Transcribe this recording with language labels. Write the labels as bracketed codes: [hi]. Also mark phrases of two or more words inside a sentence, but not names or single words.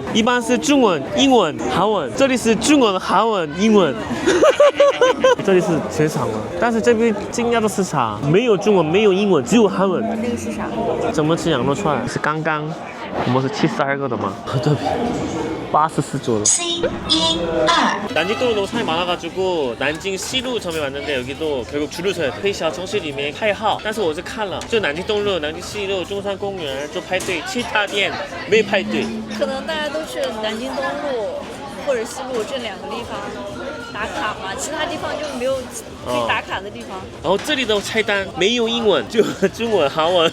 [zh] 一般是中文、英文、韩文，这里是中文、韩文、英文。这里是全场了，但是这边惊讶的是啥？没有中文，没有英文，只有韩文。那个是啥？怎么吃羊肉串？是刚刚我们是72个的吗？对。 [ko] 84조로. 난징동로 너무 사람이 많아가지고 난징西路 처음에 왔는데 여기도 결국 줄을 서야 돼. [zh] 可以小城市里面开号，但是我是看了，就南京东路、南京西路、中山公园就排队，其他店没排队。可能大家都去南京东路或者西路这2个地方打卡嘛，其他地方就没有可以打卡的地方。然后这里的菜单没有英文，就中文、韩文。